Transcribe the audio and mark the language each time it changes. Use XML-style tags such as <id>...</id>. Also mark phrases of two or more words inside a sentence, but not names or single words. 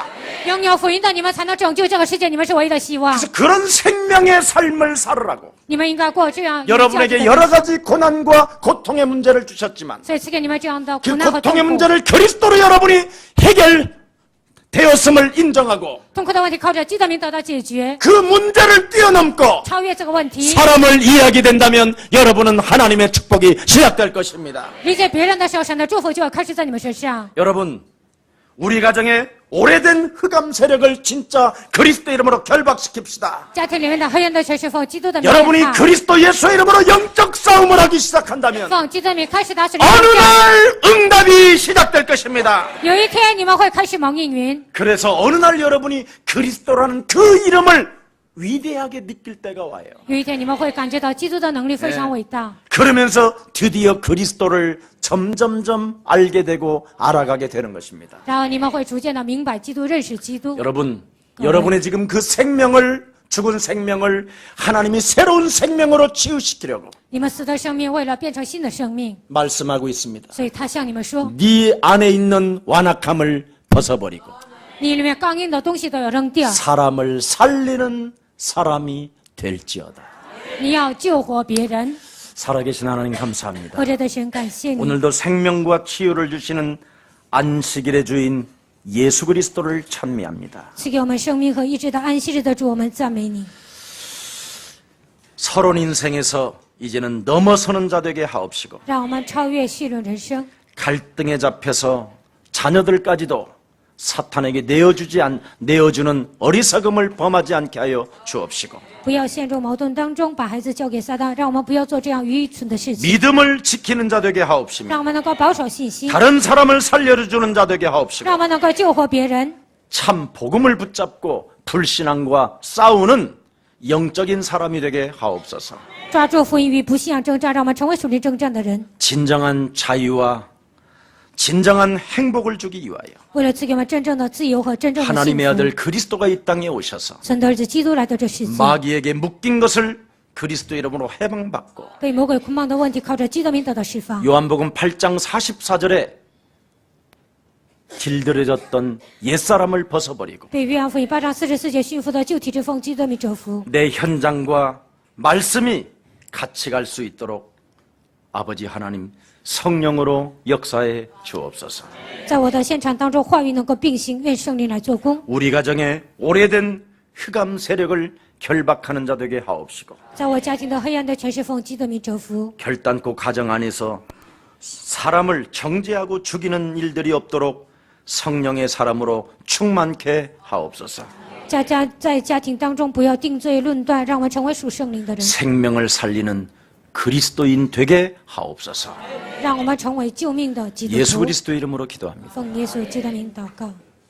<zh>拥有福音的你们才能拯救这个世界，你们是唯一的希望。</zh> <ko>그래서 그런 생명의 삶을 살으라고</ko> <zh>你们应该过这样。</zh> <ko>여러분에게 여러 가지 고난과 고통의 문제를 주셨지만</ko> <zh>所以赐给你们这样的</zh> <ko>그</ko> <zh>苦难和痛</zh> <ko>고통의</ko> <zh>苦。</zh> <ko>문제를 그리스도로 여러분이 되었음을 인정하고</ko> <zh>痛苦的问题靠着基督的名得到解决，</zh> <ko>그 문제를 뛰어넘고</ko> <zh>超越这个问题，</zh> <ko>사람을 이해하게 된다면 여러분은 하나님의 축복이 시작될 것입니다.</ko> <zh>理解别人的时候，神的祝福就要开始在你们身上。</zh> <ko>여러분, 우리 가정에 오래된 흑암 세력을 진짜 그리스도 이름으로 결박시킵시다.</ko> <zh>家庭里面的黑暗的权势奉基督的名</zh> <ko>여러분이</ko> <zh>打，</zh> <ko>그리스도 예수의 이름으로 영적 싸움을 하기 시작한다면</ko> <zh>奉基督的名开始打死灵</zh> <ko>어느</ko> <zh>战。</zh> <ko>날 응답이 시작될 것입니다.</ko> <zh>有一天你们会开始蒙应允，</zh> <ko>그래서 어느 날 여러분이 그리스도라는 그 이름을 위대하게 느낄 때가 와요.</ko> <zh>有一天你们会感觉到基督的能力非常伟大，</zh> <ko>그러면서 드디어 그리스도를 점점점 알게 되고 알아가게 되는 것입니다.</ko> <zh>然后你们会逐渐的明白基督，认识基督。</zh> <ko>여러분, 여러분의 지금 그 생명을 죽은 생명을 하나님이 새로운 생명으로 치유시키려고</ko> <zh>你们死的生命为了变成新的生命，</zh> <ko>말씀하고 있습니다.</ko> <zh>所以他向你们说，</zh> <ko>네 안에 있는 완악함을 벗어버리고</ko> <zh>你里面刚硬的东西都要扔掉，</zh> <ko>사람을 살리는 사람이 될지어다.</ko> <zh>你要救活别人。</zh> <ko>살아계신 하나님 감사합니다.</ko> <zh>活着的神，感谢你，</zh> <ko>오늘도 생명과 치유를 주시는 안식일의 주인 예수 그리스도를 찬미합니다.</ko> <zh>赐给我们生命和医治的安息日的主，我们赞美你。</zh> <ko>서론 인생에서 이제는 넘어서는 자 되게 하옵시고</ko> <zh>让我们超越戏论人生，</zh> <ko>갈등에 잡혀서 자녀들까지도 사탄에게 내어주는 어리석음을 범하지 않게 하여 주옵시고</ko> <zh>不要陷入矛盾当中，把孩子交给撒旦，让我们不要做这样愚蠢的事情，</zh> <ko>믿음을 지키는 자 되게 하옵시며</ko> <zh>让我们能够保守信心，</zh> <ko>다른 사람을 살려주는 자 되게 하옵시고</ko> <zh>让我们能够救活别人，</zh> <ko>참 복음을 붙잡고 불신앙과 싸우는 영적인 사람이 되게 하옵소서.</ko> <zh>抓住福音与不信仰征战，让我们成为属灵征战的人。</zh> <ko>진정한 자유와 진정한 행복을 주기 위하여</ko> <zh>为了赐给我们真正的自由和真正的幸</zh> <ko>하나님의</ko> <zh>福，</zh> <ko>아들 그리스도가 이 땅에 오셔서</ko> <zh>神的儿子基督来到这世界，</zh> <ko>마귀에게 묶인 것을 그리스도 이름으로 해방받고</ko> <zh>被魔鬼捆绑的问题靠着基督名得到释放。</zh> <ko>요한복음 8장 44절에 길들여졌던 옛사람을 벗어버리고</ko> <zh>被约翰福音8章44节驯服的旧体之奉基督名折服，</zh> <ko>내 현장과 말씀이 같이 갈 수 있도록 아버지 하나님 성령으로 역사해 주옵소서.</ko> <zh>在我的现场当中，话语能够并行，愿圣灵来做工。</zh> <ko>우리 가정에 오래된 흑암 세력을 결박하는 자 되게 하옵시고</ko> <zh>在我家庭的黑暗的权势奉基督名折服，</zh> <ko>결단코 가정 안에서 사람을 정죄하고 죽이는 일들이 없도록 성령의 사람으로 충만케 하옵소서.</ko> <zh>在家庭当中不要定罪论断，让我们成为属圣灵的人，</zh> <ko>생명을 살리는 그리스도인 되게 하옵소서.</ko> <zh>让我们成为救命的基督 예수 徒。</zh> <ko>그리스도 이름으로 기도합니다.</ko> <zh>奉耶稣基督的名祷告。</zh>